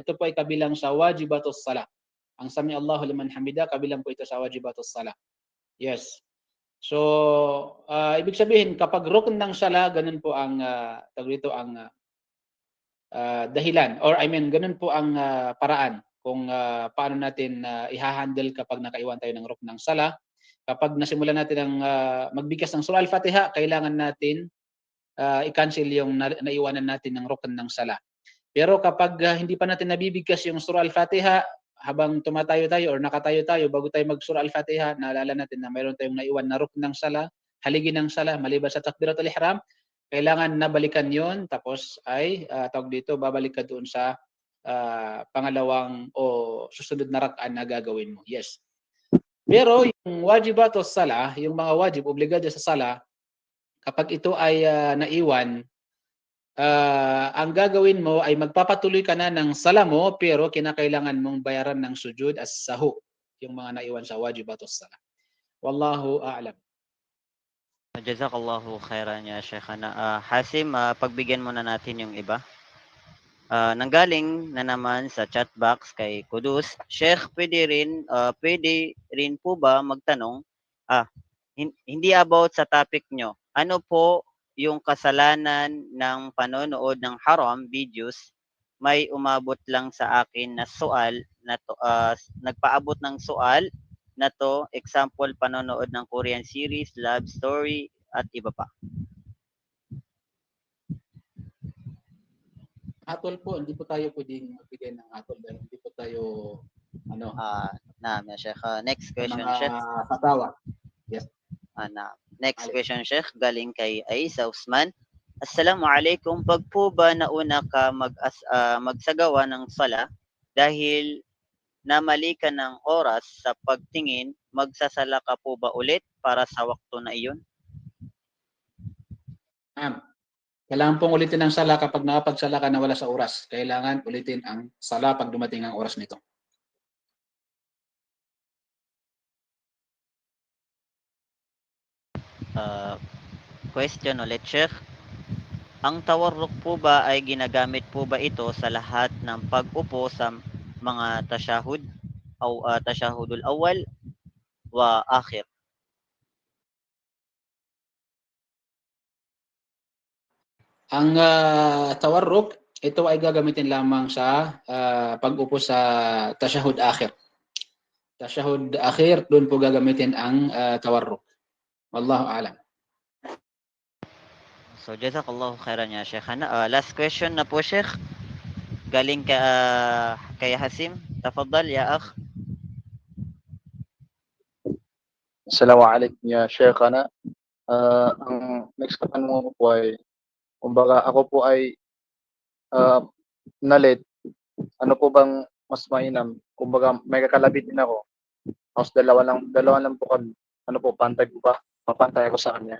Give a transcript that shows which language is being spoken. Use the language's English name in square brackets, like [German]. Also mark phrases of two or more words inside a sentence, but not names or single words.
[Filipino] Ito po ay kabilang sa [Arabic] واجبات الصلاة. [Filipino] Ang [Arabic] سمع الله لمن حمده, [Filipino] kabilang po ito sa [Arabic] واجبات الصلاة. [Filipino] Yes. So, ibig sabihin, kapag rukn ng sala, ganun po ang tawag dito ang dahilan, [English] or I mean, [Filipino] ganun po ang paraan kung paano natin i-handle kapag nakaiwan tayo ng rukn ng sala. Kapag nasimulan natin ang magbigkas ng surah al-Fatiha, kailangan natin i-cancel yung naiwanan natin ng rukn ng sala. Pero kapag hindi pa natin nabibigkas yung surah al-Fatiha, habang tumatayo tayo or nakatayo tayo, bago tayo mag-surah al-Fatiha, naalala natin na mayroon tayong naiwan na rukn ng sala, haligi ng sala, maliban sa [Arabic] تكبيرة الإحرام, [Filipino] kailangan nabalikan yon, tapos ay tawag dito, babalik ka doon sa pangalawang o susunod na rak'an na gagawin mo. Yes. Pero yung [Arabic] واجبات الصلاة, [Filipino] yung mga wajib, obligado sa sala, kapag ito ay naiwan, ang gagawin mo ay magpapatuloy ka na ng sala mo, pero kinakailangan mong bayaran ng [Arabic] سجود السهو, [Filipino] yung mga naiwan sa [Arabic] واجبات الصلاة. والله أعلم. جزاك الله خيرا يا شيخنا. [Filipino] Hasim, pagbigyan muna natin yung iba. Nanggaling na naman sa [English] chat box [Filipino] kay Kudus, Sheikh, pwede rin po ba magtanong, hindi about sa topic nyo, ano po yung kasalanan ng panonood ng haram videos? May umabot lang sa akin na sual na to, nagpaabot ng sual na to, example, panonood ng [English] Korean series, love story, [Filipino] at iba pa. Hatol po, hindi po tayo pwedeng magbigay ng hatol dahil hindi po tayo [English] Sheikh. Next question, [Filipino] mga Sheikh. fatawa. Yes. [English] Next question, Sheikh, [Filipino] galing kay Aisa Usman. Assalamualaikum. Pag po ba nauna ka magsagawa ng sala dahil namali ka ng oras sa pagtingin, magsasala ka po ba ulit para sa waktu na iyon? Kailangan pong ulitin ang sala kapag nakapagsala ka na wala sa oras. Kailangan ulitin ang sala pag dumating ang oras nito. Question ulit, Sheikh. Ang tawarruk po ba ay ginagamit po ba ito sa lahat ng pag-upo sa mga tashahud o [Arabic] التشهد الأول والآخر? [Filipino] Ang tawarruk, ito ay gagamitin lamang sa pag-upo sa [Arabic] التشهد الأخير. التشهد الأخير, [Filipino] doon po gagamitin ang tawarruk. [Arabic] والله أعلم. So, جزاك الله خيرا يا شيخ. [English] Last question [Filipino] na po, Sheikh. Galing kay Hasim. [Arabic] تفضل يا أخ. السلام عليكم يا شيخنا. [Filipino] Ang next katanungan ko po ay, kumbaga ako po ay na-late. Ano po bang mas mainam? Kumbaga may kakalabit din ako. Tapos dalawa lang po kami. Ano po, pantay ko ba? Papantay ako sa kanya.